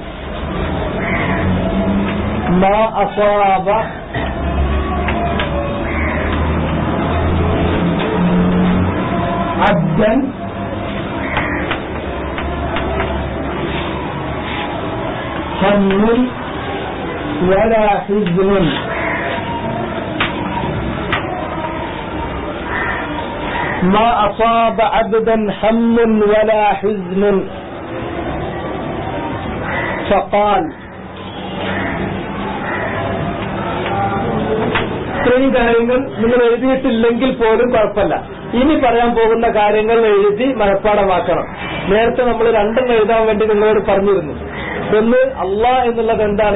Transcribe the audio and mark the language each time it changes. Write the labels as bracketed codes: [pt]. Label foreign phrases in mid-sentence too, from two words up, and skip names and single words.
[ar] ما أصاب عبدا هم ولا حزن ما أصاب عبدا هم ولا حزن فقال [ml] ഇത്രയും കാര്യങ്ങൾ നിങ്ങൾ എഴുതിയിട്ടില്ലെങ്കിൽ പോലും കുഴപ്പമില്ല. ഇനി പറയാൻ പോകുന്ന കാര്യങ്ങൾ എഴുതി മനഃപ്പാഠമാക്കണം. നേരത്തെ നമ്മൾ രണ്ടും എഴുതാൻ വേണ്ടി നിങ്ങളോട് പറഞ്ഞിരുന്നു. ഒന്ന്, അല്ലാഹ് എന്നുള്ളത് എന്താണ്?